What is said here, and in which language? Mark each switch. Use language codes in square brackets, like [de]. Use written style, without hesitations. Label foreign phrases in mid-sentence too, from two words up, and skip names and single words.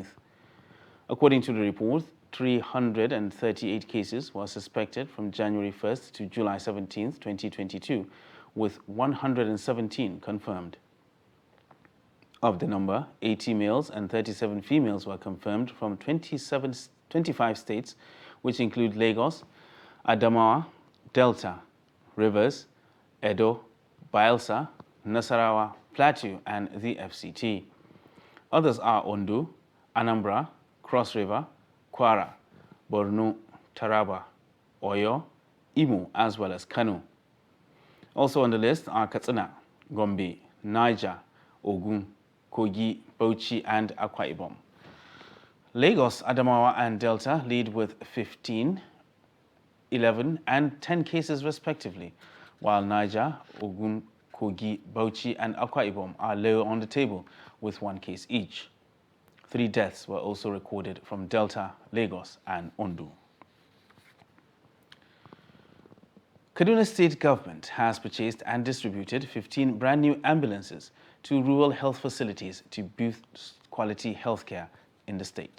[en] According to the report, 338 cases were suspected from January 1st to July 17th, 2022, with 117 confirmed. Of the number, 80 males and 37 females were confirmed from 25 states, which include Lagos, Adamawa, Delta, Rivers, Edo, Bayelsa, Nasarawa, Plateau, and the FCT. Others are Ondo, Anambra, Cross River, Kwara, Borno, Taraba, Oyo, Imo, as well as Kano. Also on the list are Katsina, Gombe, Niger, Ogun, Kogi, Bauchi, and Akwa Ibom. Lagos, Adamawa, and Delta lead with 15, 11, and 10 cases respectively, while Niger, Ogun, Kogi, Bauchi, and Akwa Ibom are lower on the table with 1 case each. 3 deaths were also recorded from Delta, Lagos, and Ondo. Kaduna State Government has purchased and distributed 15 brand new ambulances to rural health facilities to boost quality healthcare in the state.